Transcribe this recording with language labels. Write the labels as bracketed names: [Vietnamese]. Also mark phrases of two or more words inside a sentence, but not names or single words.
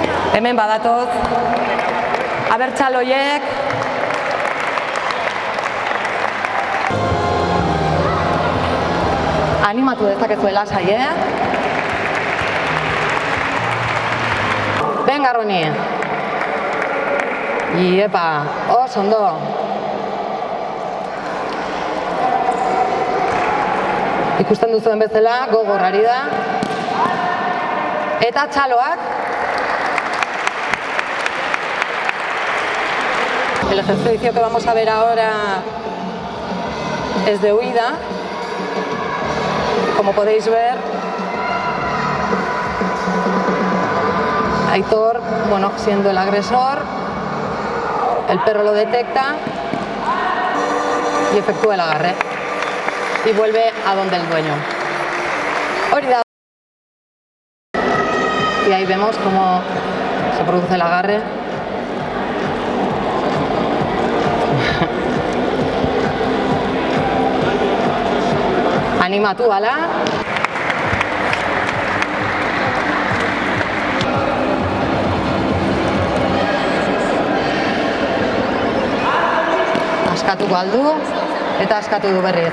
[Basque] Hemen badatoz, abertzaloiek, animatu dezakezuela lasai, Venga, Roni. Iepa, oso ondo. Ikusten duzuen bezala, gogor ari da. Eta txaloak. [Spanish] El ejercicio que vamos a ver ahora es de huida. Como podéis ver, Aitor, bueno, siendo el agresor, el perro lo detecta y efectúa el agarre y vuelve a donde el dueño. Y ahí vemos cómo se produce el agarre. [Basque] Animatu ala. Askatuko aldu eta askatu du berriz.